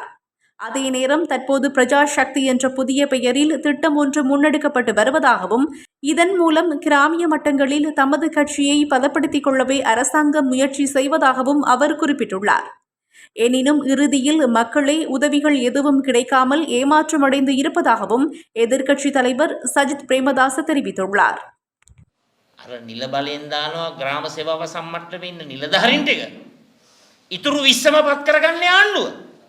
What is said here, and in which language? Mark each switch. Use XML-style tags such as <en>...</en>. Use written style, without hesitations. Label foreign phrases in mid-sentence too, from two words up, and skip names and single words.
<ta>அதே நேரம் தற்போது பிரஜா சக்தி என்ற புதிய பெயரில் திட்டம் ஒன்று முன்னெடுக்கப்பட்டு வருவதாகவும், இதன் மூலம் கிராமிய மட்டங்களில் தமது கட்சியை பலப்படுத்திக் கொள்ளவே அரசாங்கம் முயற்சி செய்வதாகவும் அவர் குறிப்பிட்டுள்ளார். எனினும் இறுதியில் மக்களே உதவிகள் எதுவும் கிடைக்காமல் ஏமாற்றமடைந்து இருப்பதாகவும் எதிர்க்கட்சித் தலைவர் சஜித் பிரேமதாச தெரிவித்துள்ளார்.</ta> <si>අර නිල බලෙන් දානවා ග්‍රාම සේවාව සම්මට්ටමේ ඉන්න නිලධාරීන්ට එක. ඉතුරු 20ම පත් කරගන්නේ ආණ්ඩුව.</si>